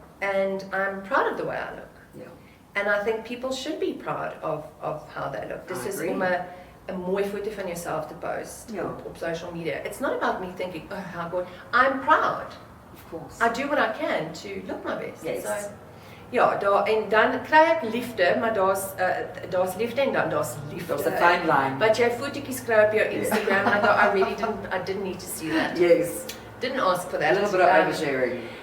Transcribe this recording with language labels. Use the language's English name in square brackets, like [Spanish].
[English] And I'm proud of the way I look. [Afrikaans] Ja. [English] And I think people should be proud of how they look. [Afrikaans] Dis is om 'n mooi foto van jouself te post op social media. [English] It's not about me thinking, oh, how good. I'm proud. Of course. I do what I can to look my best. Yes. [Afrikaans] So, ja, en dan kry ek liefde, maar daar's liefde en dan daar's liefde. Daar's 'n fine line. [English] But [Afrikaans] jy fotootjies kry op jou Instagram [English] and I thought I didn't need to see that. Yes. Didn't ask for that. A little bit of oversharing.